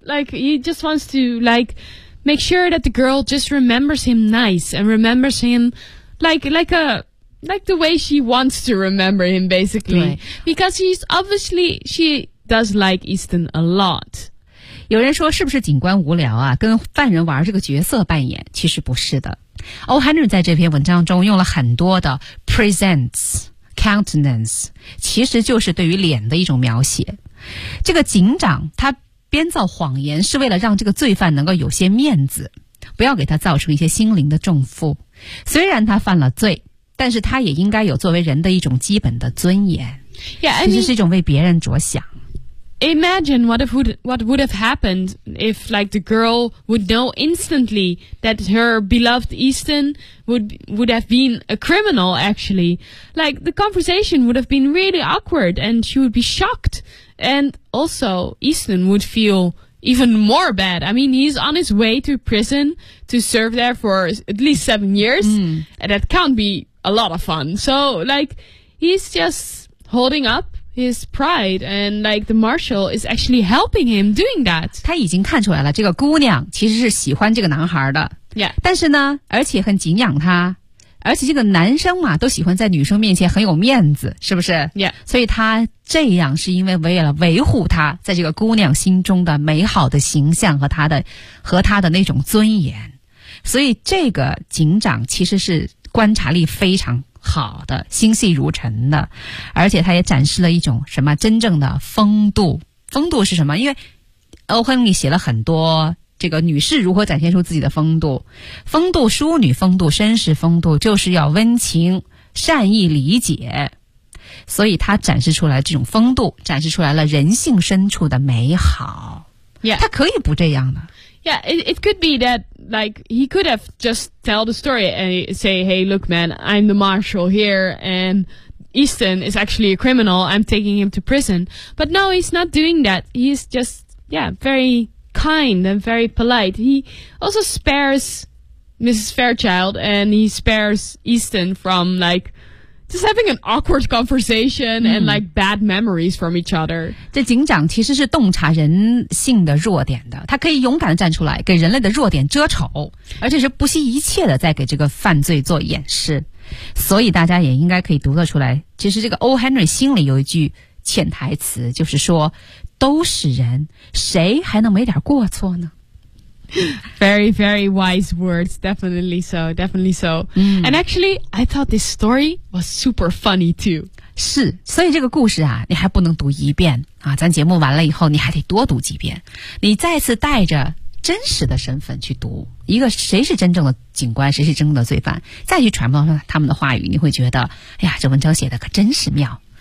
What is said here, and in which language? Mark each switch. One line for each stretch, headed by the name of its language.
English: Like he just wants to like make sure that the girl just remembers him nice and remembers him like the way she wants to remember him basically. Because he's obviously she does like Easton a lot.
Chinese: 有人说是不是警官无聊啊跟犯人玩这个角色扮演，其实不是的。 O. Henry 在这篇文章中用了很多的
English: presents, countenance,
Chinese: 其实就是对于脸的一种描写。这个警长他编造谎言是为了让这个罪犯能够有些面子，不要给他造成一些心灵的重负。虽然他犯了罪，但是他也应该有作为人的一种基本的尊严。
English: Yeah, I mean,
Chinese: 其实是一种为别人着想。
English: imagine what would have happened if, like, the girl would know instantly that her beloved Easton would have been a criminal, actually. Like, the conversation would have been really awkward, and she would be shocked. And also, Easton would feel even more bad. I mean, he's on his way to prison to serve there for at least 7 years. Mm. And that can't be a lot of fun. So, like, he's just holding up his pride, and like the marshal is actually helping him doing that.
Chinese: 他已经看出来了，这个姑娘其实是喜欢这个男孩的。
English: Yeah.
Chinese: 但是呢，而且很敬仰他，而且这个男生嘛，都喜欢在女生面前很有面子，是不是？
English: Yeah.
Chinese: 所以他这样是因为为了维护他在这个姑娘心中的美好的形象和他的那种尊严。所以这个警长其实是观察力非常好的，心细如尘的，而且他也展示了一种什么真正的风度。风度是什么？因为欧亨利写了很多这个女士如何展现出自己的风度，风度、淑女风度、绅士风度，就是要温情、善意、理解。所以他展示出来这种风度，展示出来了人性深处的美好。
English: Yeah.
Chinese: 他可以不这样的。
English: Yeah, it could be that, like, he could have just tell the story and say, hey, look, man, I'm the marshal here, and Easton is actually a criminal, I'm taking him to prison. But no, he's not doing that. He's just, yeah, very kind and very polite. He also spares Mrs. Fairchild, and he spares Easton from, like, just having an awkward conversation and, like, bad memories from each other.
Chinese: 这警长其实是洞察人性的弱点的，他可以勇敢地站出来给人类的弱点遮丑，而且是不惜一切地在给这个犯罪做掩饰。所以大家也应该可以读得出来，其实这个 O. Henry 心里有一句潜台词，就是说都是人，谁还能没点过错呢？
English: Very, very wise words. Definitely so. Definitely so.、 Mm. And actually, I thought this story was super funny too.
Chinese: 是，所以这个故事啊，你还不能读一遍啊。咱节目完了以后，你还得多读几遍。你再次带着真实的身份去读一个谁是真正的警官，谁是真正的罪犯，再去揣摩他们的话语，你会觉得，哎呀，这文章写的可真是妙。